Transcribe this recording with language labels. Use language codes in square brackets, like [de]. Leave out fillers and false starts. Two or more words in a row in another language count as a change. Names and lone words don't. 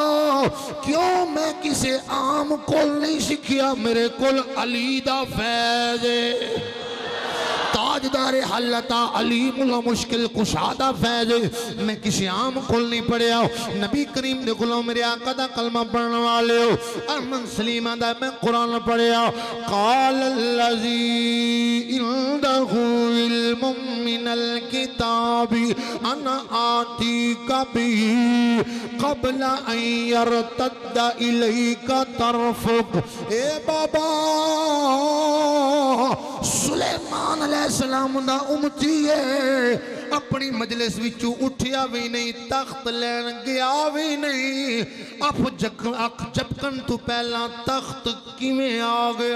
[pa] کیوں میں کسی عام کول نہیں سکھیا، میرے کول علی دا فیض ہے، تاجدار حلتا علیم المشکل کشادا فیض. میں کسی عام کول نہیں پڑھیا۔ نبی کریم دے غلام میرے آقا دا کلمہ پڑھنے والے ہو احمد سلیم دا میں قرآن پڑھیا. [ar] قال الذي عنده علم من الكتاب أنا آتيك به قبل أن يرتد إليك طرفك. [pa] اے بابا سلیمان علیہ السلام دا امتی ہے، اپنی مجلس وچوں اٹھیا بھی نہیں، تخت لین گیا بھی نہیں. اکھ جھپکن توں پہلاں تخت کیویں آ گیا?